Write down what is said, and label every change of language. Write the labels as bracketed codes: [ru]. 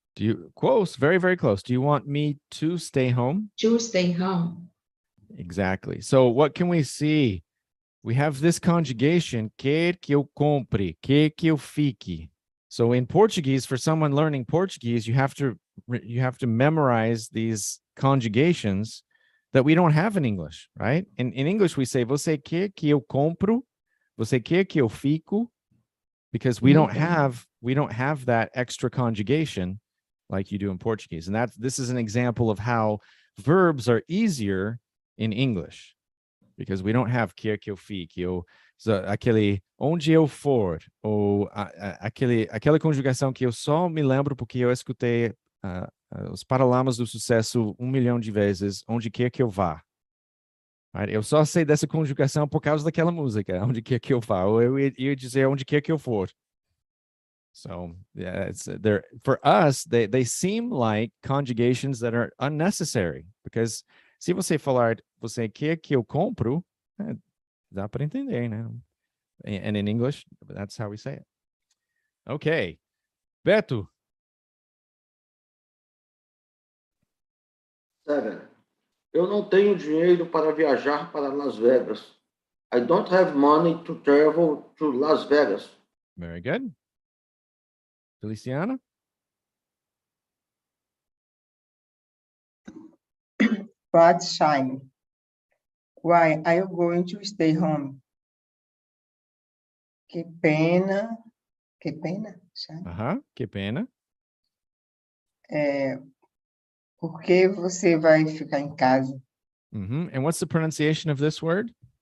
[en] Do you, close, very, very close. Do you want me to stay home? To stay home. Exactly. So what can we see? We have this conjugation, [pt] quer que eu compre, quer que eu fique. [en] So in Portuguese, for someone learning Portuguese, you have to memorize these conjugations that we don't have in English, right? In English, we say, [pt] você quer que eu compro? Você quer que eu fico? [en] Because we don't have that extra conjugation like you do in Portuguese. And this is an example of how verbs are easier in English, because we don't have [pt] quer que eu fique, ou aquele onde eu for, ou aquela conjugação que eu só me lembro porque eu escutei os Paralamas do Sucesso 1 milhão de vezes, onde quer que eu vá. [en] Right? [pt] Eu só sei dessa conjugação por causa daquela música, onde quer que eu vá, ou eu ia dizer onde quer que eu for. [en] So yeah, they're for us, they seem like conjugations that are unnecessary, because [pt] se você falar, você quer que eu compro, dá para entender, né? [en] And in English, that's how we say it. Okay. Beto. 7. [pt] Eu não tenho dinheiro para viajar para Las Vegas. [en] I don't have money to travel to Las Vegas. Very good. Feliciana. But shine. Why are you going to stay home? [pt] Que pena. Que pena, shine. Que pena. Por que você vai ficar em casa? [en] And what's the pronunciation of this word?